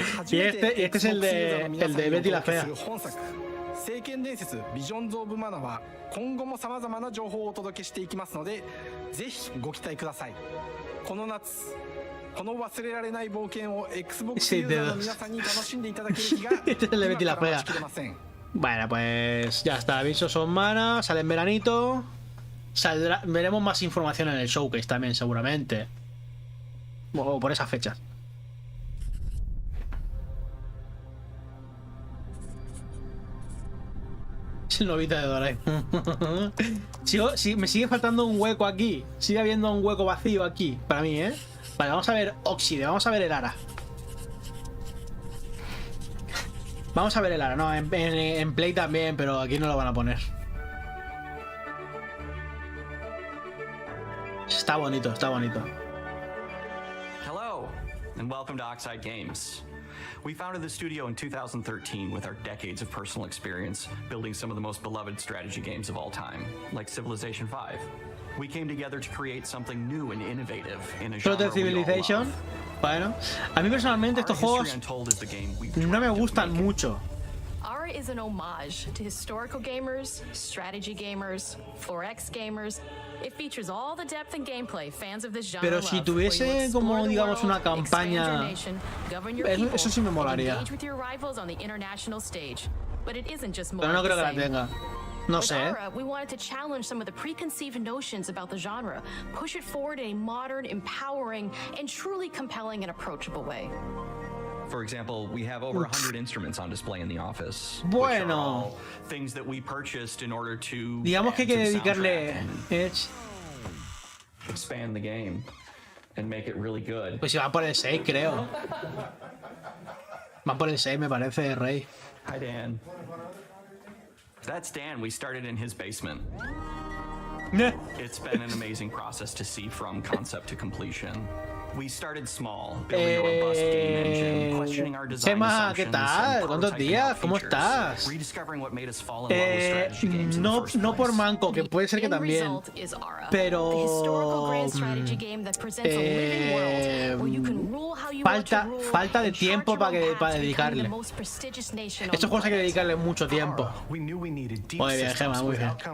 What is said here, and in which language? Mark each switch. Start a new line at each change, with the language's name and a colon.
Spanish: Y este es el de Betty la Fea.
Japanese: 聖剣伝説ビジョンズ・オブ・マナは今後もさまざまな情報をお届けしていきますので、ぜひご期待ください。この夏、この忘れられない冒険を Xbox ユーザーの皆さんに楽しんでいただける日が今から待ちきれません。
Spanish: Bueno, pues ya está. Avisos son Mana, sale en veranito. Veremos más información en el showcase también, seguramente. O por esas fechas. Es el novita de Doraemon. Me sigue faltando un hueco aquí. Sigue habiendo un hueco vacío aquí. Para mí, ¿eh? Vale, vamos a ver Oxide. Vamos a ver el Ara. Vamos a ver el Ara. No, en Play también, pero aquí no lo van a poner. Está bonito, está bonito.
English: Hello, and welcome to Oxide Games. We founded the studio in 2013 with our decades of personal experience building some of the most beloved strategy games of all time, like Civilization V. We came together to create something new and innovative in a genre we all love.
Spanish: Bueno, a mí personalmente estos juegos no me gustan mucho.
English: Aura is an homage to historical gamers, strategy gamers, 4X gamers. It features all the depth and gameplay fans of this genre.
Spanish: Pero si tuviese como digamos una campaña, eso sí me molaría. Pero no creo que la tenga. No sé.
English: Aura, we wanted to challenge some of the preconceived notions about the genre, push it forward in a modern, empowering, and truly compelling and approachable way. For example, we have over 100 instruments on display in the office.
Spanish: Bueno.
English: Things that we purchased in order to
Spanish: digamos que hay que dedicarle
English: expand the game and make it really good.
Spanish: Pues si va por el 6, creo. Va por el 6, me parece, Rey.
English: Hi, Dan. That's Dan. We started in his basement. It's been an amazing process to see from concept to completion. We started small, building a robust game engine, questioning our design assumptions,
Spanish: ¿qué tal? ¿Cuántos días? ¿Cómo estás?
English: Rediscovering what made us fall in love with strategy games in the first
Spanish: no por manco, que puede ser que también. Pero falta de tiempo para dedicarle. Estos juegos hay que dedicarle mucho tiempo. Muy bien, Gemma, muy bien.